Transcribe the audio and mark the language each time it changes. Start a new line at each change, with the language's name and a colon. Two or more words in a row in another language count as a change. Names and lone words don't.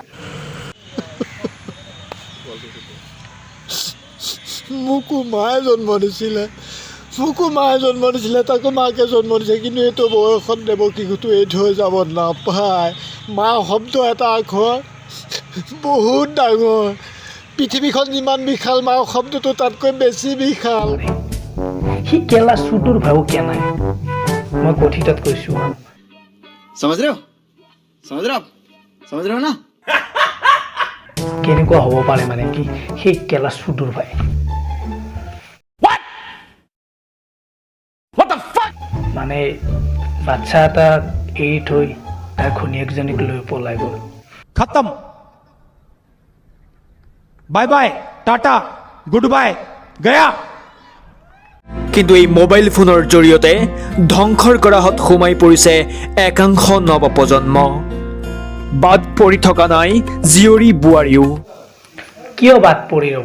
Assamese: মোকো মায়ে জন্ম দিছিলে, তাকো মাকে জন্ম দিছে, কিন্তু এইটো বয়সত দেৱকীকোতো এৰি থৈ যাব নাপায়। মা শব্দ এটা আখৰ বহুত ডাঙৰ। পৃথিৱীখন যিমান বিশাল, মা শব্দটো তাতকৈ বেছি বিশাল। সি কেলা চুটোৰ ভাও কিয় নাই? মই কথিতত কৈছোঁ।
Hindi: समझ रहे हो ना?
Assamese: কেনেকুৱা হ'ব পাৰে মানে কি সেই কেলা চুটোৰ ভাই? মানে বাচ্চা এটা এৰি থৈ তাৰ ঘৈণীয়েকজনীক লৈ পলাই গ'ল।
Hindi: खत्म,
English: bye bye,
Hindi: टाटा,
English: good bye,
Hindi: गया।
Assamese: কিন্তু এই মোবাইল ফোনৰ জৰিয়তে ধ্বংসৰ গৰাহত সোমাই পৰিছে একাংশ নৱপ্ৰজন্ম। বাদ পৰি থকা নাই জীয়ৰী বোৱাৰীও। কিয় বাদ পৰি ৰ'ব?